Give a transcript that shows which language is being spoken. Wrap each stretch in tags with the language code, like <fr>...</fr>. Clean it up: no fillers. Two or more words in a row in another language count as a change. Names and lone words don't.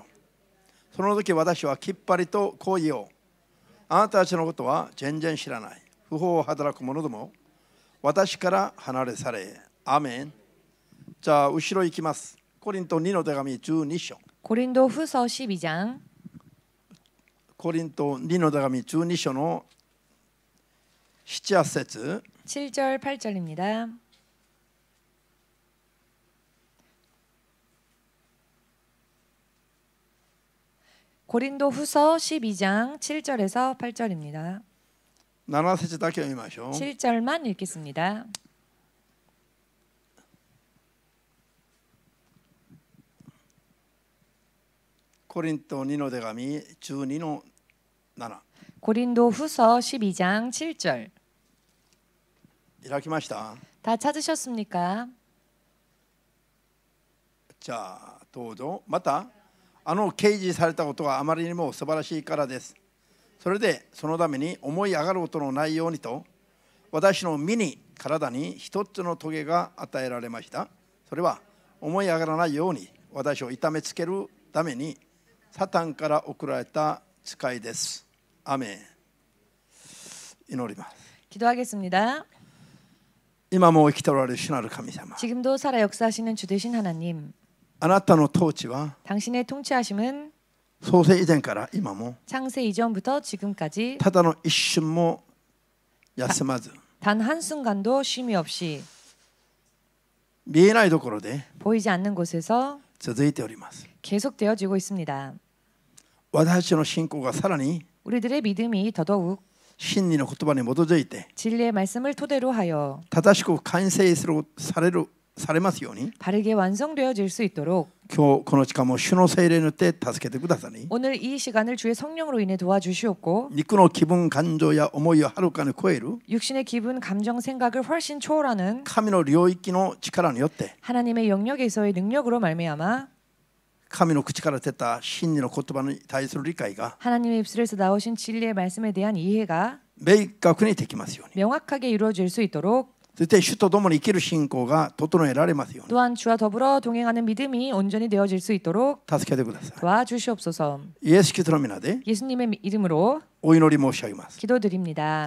<ja>その時私はきっぱりとこう言おう。あなたたちのことは全然知らない。不法を働く者ども、私から離れ去れ。アーメン。じゃあ後ろ行きます。コリント2の手紙12章。</ja> <ko>고린도후서 12장</ko> <ja>コリント2の手紙12章の7、8節</ja> <ko>7절 8절입니다. 고린도후서 12장 7절에서 8절입니다.</ko> <ja>7 節だけ読みましょう。</ja> <ko>7절만 읽겠습니다.</ko> <ja>コリント2の手紙12の7</ja> <ko>고린도후서 12장 7절</ko> <ja>開きました。</ja> <ko>다 찾으셨습니까?</ko> <ja>じゃあどうぞ。また掲示されたことがあまりにも素晴らしいからです。それでそのために思い上がることのないようにと私の身に体に一つの棘が与えられました。それは思い上がらないように私を痛めつけるためにサタンから送られた使いです。アメン。祈ります。</ja> <ko>기도하겠습니다.</ko> <ja>今も生きておられる主なる神様、</ja> <ko>지금도 살아 역사하시는 주 되신 하나님,</ko> <ja>あなたの統治は</ja> <ko>당신의 통치하심은</ko> <ja>創世以前から今も</ja> <ko>창세 이전부터 지금까지</ko> <ja>ただの一瞬も休まず</ja> <ko>단 한순간도 쉼이 없이</ko> <ja>見えないところで</ja> <ko>보이지 않는 곳에서</ko> <ja>続いております。</ja> <ko>계속되어지고 있습니다.</ko> <ja>私たちの信仰がさらに</ja> <ko>우리들의 믿음이 더더욱</ko> <ja>真理の言葉に基づいて</ja> <ko>진리의 말씀을 토대로 하여</ko> <ja>正しく完成されますように</ja> <ko>바르게 완성되어질 수 있도록</ko> <ja>今日この時間も主の聖霊によって助けてくださり</ja> <ko>오늘 이 시간을 주의 성령으로 인해 도와주시옵고</ko> <ja>肉の気分感情や思いをはるかに超える</ja> <ko>육신의 기분, 감정, 생각을 훨씬 초월하는</ko> <ja>神の領域の力によって</ja> <ko>하나님의 영역에서의 능력으로 말미암아</ko> <ja>神の口から出た真理の言葉に対する理解が</ja> <ko>하나님의 입술에서 나오신 진리의 말씀에 대한 이해가</ko> <ja>明確にできますように</ja> <ko>명확하게 이루어질 수 있도록</ko> <ja>そして主と共に生きる信仰が整えられますように</ja> <ko>또한 주와 더불어 동행하는 믿음이 온전히 되어질 수 있도록</ko> <ja>助けてください。</ja> <ko>도와주시옵소서.</ko> <ja>イエス・キリストの皆で</ja> <ko>예수님의 이름으로</ko> <ja>お祈り申し上げます。</ja> <ko>기도드립니다.</ko>